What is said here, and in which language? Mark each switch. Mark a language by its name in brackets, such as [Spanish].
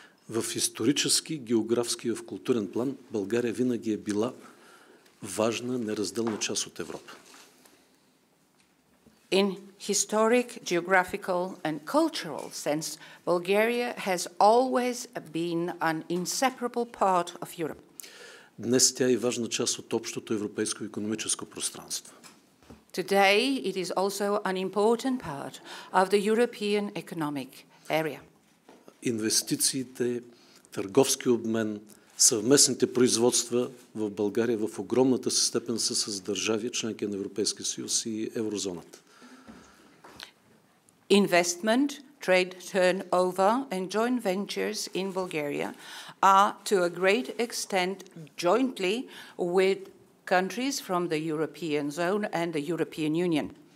[Bulgarian] В исторически, географски и в културен план България винаги е била важна, неразделна част от Европа. [English] In historic, geographical and cultural sense, Bulgaria has always been an inseparable part of Europe. [Bulgarian] Днес тя е важна част от общото европейско икономическо пространство. [English] Today, it is also an important part of the European economic area. [Bulgarian] Инвестициите, търговски обмен, съвместните производства в България в огромната си степен са с държави, членки на Европейския съюз и еврозоната. [English] Investment, trade turnover and joint ventures in Bulgaria are to a great extent jointly with countries from the European zone and the European Union.